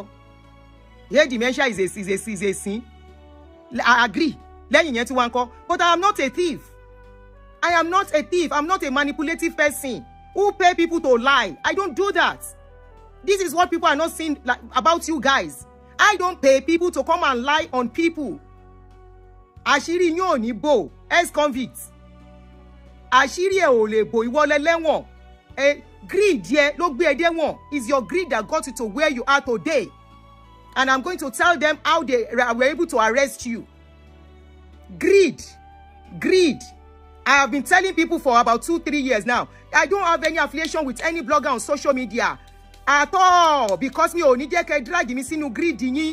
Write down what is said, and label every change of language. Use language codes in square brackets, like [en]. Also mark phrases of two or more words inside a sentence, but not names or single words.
[en] Yeah, dementia is a sin. I agree. But I am not a thief. I am not a thief. I'm not a manipulative person who pay people to lie. I don't do that. This is what people are not saying about you guys. I don't pay people to come and lie on people. [yo] Ashiri nyo ni bo, ex-convicts. àṣírí ẹ ò lè bò ìwọ lẹ́lẹ́wọ̀n. Greed yẹ ló gbé ẹ dé wọ̀n. [en] It's your greed that got you to where you are today. And I'm going to tell them how they were able to arrest you. Greed. Greed. I have been telling people for about 2-3 years now. I don't have any affiliation with any blogger on social media at all, because me only jẹ́ drag me [yo] sínú greed yín.